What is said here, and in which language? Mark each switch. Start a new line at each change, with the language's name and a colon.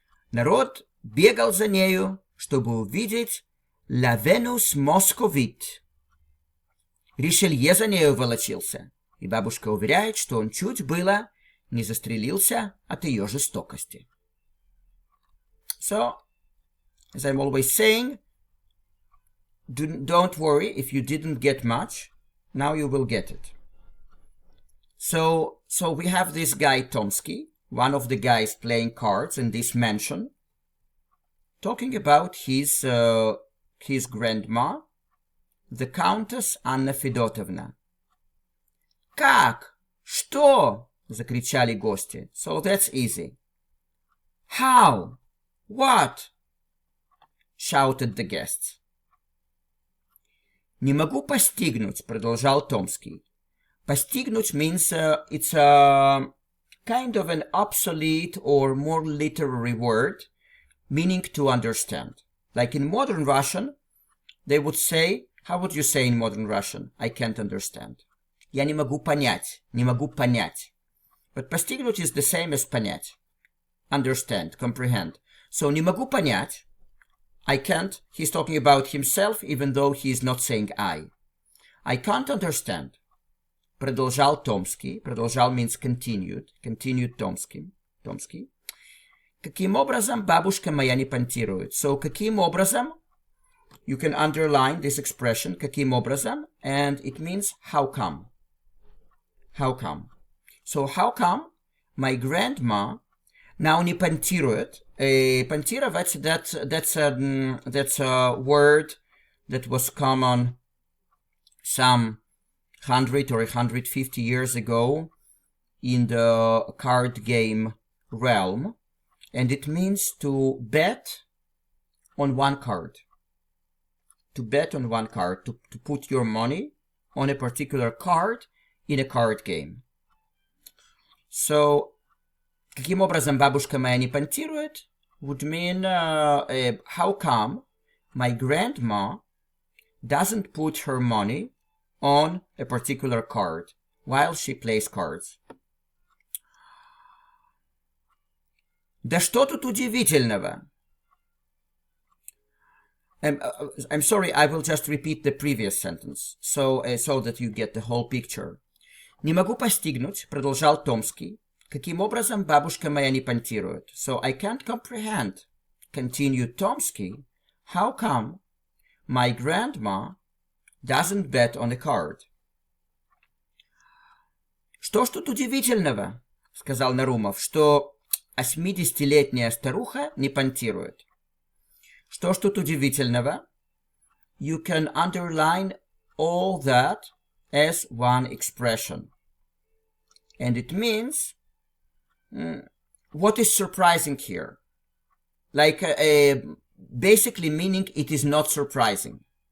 Russian: Народ бегал за нею, чтобы увидеть «La Venus Moscovite». Ришелье за нею волочился, и бабушка уверяет, что он чуть было не застрелился от ее жестокости.
English: So, as I'm always saying, don't worry if you didn't get much. Now you will get it. So we have this guy Tomsky, one of the guys playing cards in this mansion, talking about his grandma, the Countess Anna Fedotovna.
Russian: Как? Что? Закричали гости.
English: So that's easy. How? What? Shouted the guests.
Russian: Не могу постигнуть, продолжал Томский.
English: Постигнуть means it's a kind of an obsolete or more literary word, meaning to understand. Like in modern Russian, they would say, how would you say in modern Russian? I can't understand.
Russian: Я не могу понять, не могу понять.
English: But постигнуть is the same as понять. Understand, comprehend.
Russian: So не могу понять.
English: I can't. He's talking about himself, even though he is not saying I. I can't understand.
Russian: Продолжал Томский.
English: Продолжал means continued. Continued Томский.
Russian: Каким образом бабушка моя не понтирует? So, каким образом?
English: You can underline this expression,
Russian: каким образом,
English: and it means how come. How come? So, how come my grandma now
Russian: не понтирует?
English: Понтировать, that's a word that was common some 100 or 150 years ago in the card game realm, and it means to bet on one card. To bet on one card, to put your money on a particular card in a card game. So,
Russian: каким образом бабушка моя не понтирует
English: would mean how come my grandma doesn't put her money on a particular card while she plays cards.
Russian: Да что тут удивительного?
English: I'm sorry, I will just repeat the previous sentence, so that you get the whole picture.
Russian: Не могу постигнуть, продолжал Томский, каким образом бабушка моя не понтирует.
English: So I can't comprehend, continued Tomsky, how come my grandma doesn't bet on a card.
Russian: Что ж тут удивительного, сказал Нарумов, что 80-летняя старуха не понтирует. Что ж тут удивительного?
English: You can underline all that as one expression. And it means, what is surprising here? Like, basically meaning it is not surprising.